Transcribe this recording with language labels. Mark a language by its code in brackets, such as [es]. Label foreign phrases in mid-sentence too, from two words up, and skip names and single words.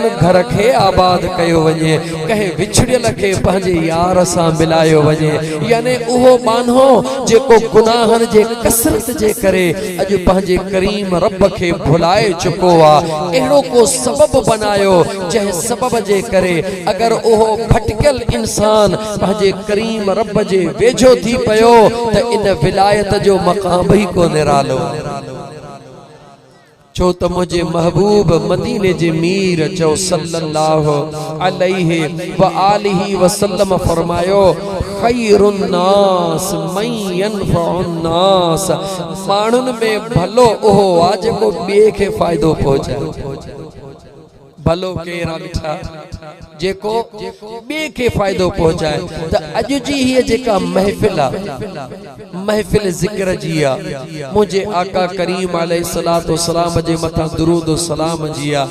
[sd] घर खे आबाद कयो वञे, कंहिं विछड़ियल खे पंहिंजे यार सां मिलायो वञे, यानी उहो बानो जेको गुनाहन जे कसरत जे करे अॼु पंहिंजे करीम रब खे भुलाए चुको आ, अहिड़ो को सबब बनायो जंहिं सबब जे करे अगर उहो भटकियल इंसान पंहिंजे करीम रब जे वेझो थी पियो त इन विलायत जो मक़ाम ही को निरालो। छो त मुझे महबूब मदीने जे मीर चो [ar] صلى الله عليه وآله وسلم [sd] फरमायो, [ar] خير الناس من ينفع الناس, [sd] माण्हुनि में भलो उहो आ जेको ॿिए खे फ़ाइदो पहुचाए। भलो केर मिठा जेको ॿिए खे फ़ाइदो पहुचाए। त अॼु जी हीअ जेका महफ़िल आ, महफ़िल ज़िक्र जी आ, मुझे आका करीम [ar] عليه الصلاة والسلام [sd] जे मथां दुरूद सलाम जी आ।